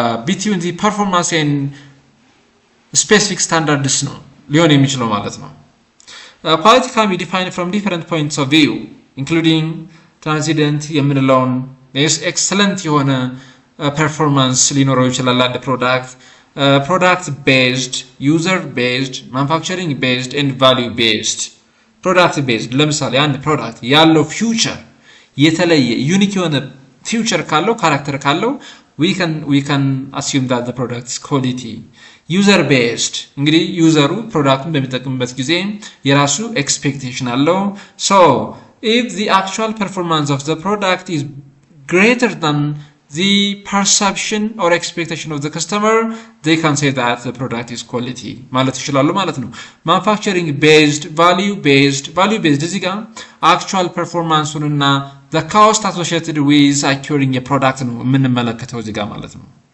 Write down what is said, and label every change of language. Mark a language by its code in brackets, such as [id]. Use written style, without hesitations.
[en] between the performance and specific standards [am] ነው ሊሆን የሚችለው ማለት ነው። [en] quality can be defined from different points of view including transcendent [am] የምንለውን [en] excellent [am] የሆነ [en] performance [am] ሊኖረው ይችላል አንድ ፕሮዳክት [en] product based, user based, manufacturing based and value based. [am] product based ለምሳሌ አንድ ፕሮዳክት ያለው ፊውቸር የተለየ ዩኒክ የሆነ ፊውቸር ካለው ካራክተር ካለው [en] we can assume that the product is quality. [am] user based እንግዲህ ዩዘሩ ፕሮዳክቱን በሚጠቀምበት ጊዜ የራሱ ኤክስፔክቴሽን አለው. [en] so if the actual performance of the product is greater than the perception or expectation of the customer, they can say that the product is quality [am] ማለት ይችላሉ ማለት ነው. [en] manufacturing based, value based [am] እዚህ ጋር [en] actual performance እና the cost associated with acquiring a product [am] ነው የምንመለከተው እዚህ ጋር ማለት ነው.